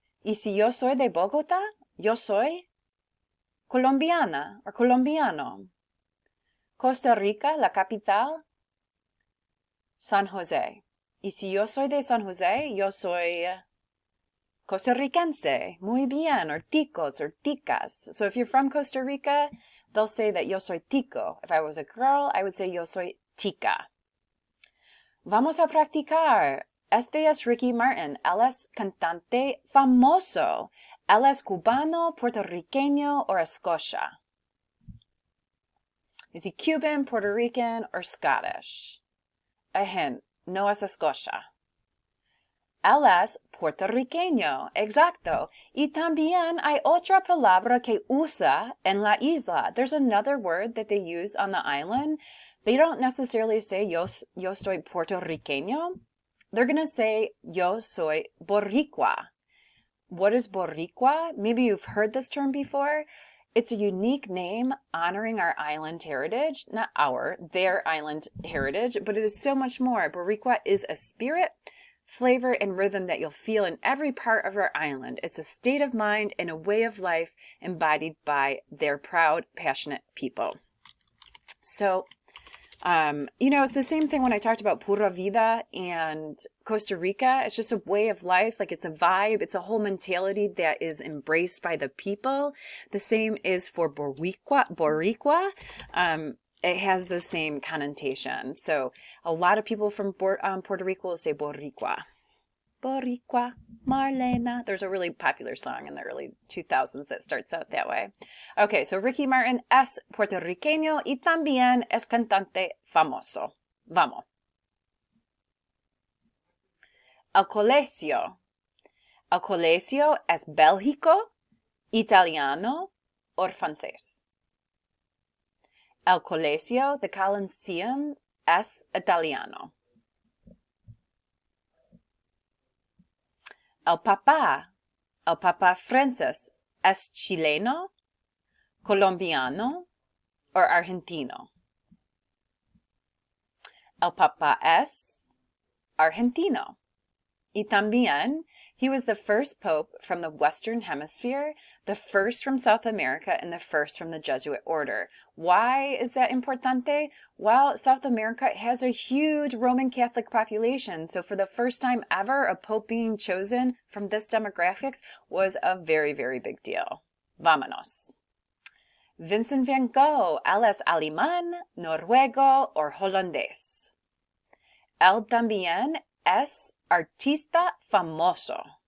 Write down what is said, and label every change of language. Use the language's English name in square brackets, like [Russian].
[Spanish] Y si yo soy de Bogotá, yo soy colombiana o colombiano. Costa Rica, la capital, San José. Y si yo soy de San José, yo soy costarricense. Muy bien. Or ticos or ticas. [English] So if you're from Costa Rica, they'll say that [Spanish] yo soy tico. [English] If I was a girl, I would say [Spanish] yo soy tica. Vamos a practicar. Este es Ricky Martin. Él es cantante famoso. Él es cubano, puertorriqueño, or escocia. [English] Is he Cuban, Puerto Rican, or Scottish? A hint. Nova Scotia. [Spanish] Él es puertorriqueño, exacto. Y también hay otra palabra que usa en la isla. [English] There's another word that they use on the island. They don't necessarily say [Spanish] yo soy puertorriqueño. [English] They're going to say [Spanish] yo soy boricua. [English] What is boricua? Maybe you've heard this term before. It's a unique name honoring our island heritage, not their island heritage, but it is so much more. Boricua is a spirit, flavor, and rhythm that you'll feel in every part of our island. It's a state of mind and a way of life embodied by their proud, passionate people. So, it's the same thing when I talked about Pura Vida and Costa Rica. It's just a way of life. Like it's a vibe. It's a whole mentality that is embraced by the people. The same is for Boricua. It has the same connotation. So a lot of people from Puerto Rico will say Boricua. Boricua, Marlena. There's a really popular song in the early 2000s that starts out that way. [Spanish] Okay, so Ricky Martin es puertorriqueño y también es cantante famoso. Vamos. El colegio. El colegio es Bélgico, italiano o francés. El colegio de Coliseum es italiano. El Papa Francis, es chileno, colombiano, o argentino. El Papa es argentino. Y también, [English] he was the first pope from the Western Hemisphere, the first from South America, and the first from the Jesuit order. Why is that importante? Well, South America has a huge Roman Catholic population, so for the first time ever, a pope being chosen from this demographics was a very, very big deal. [Spanish] Vámonos. Vincent van Gogh, él es alemán, noruego o holandés. Él también es artista famoso.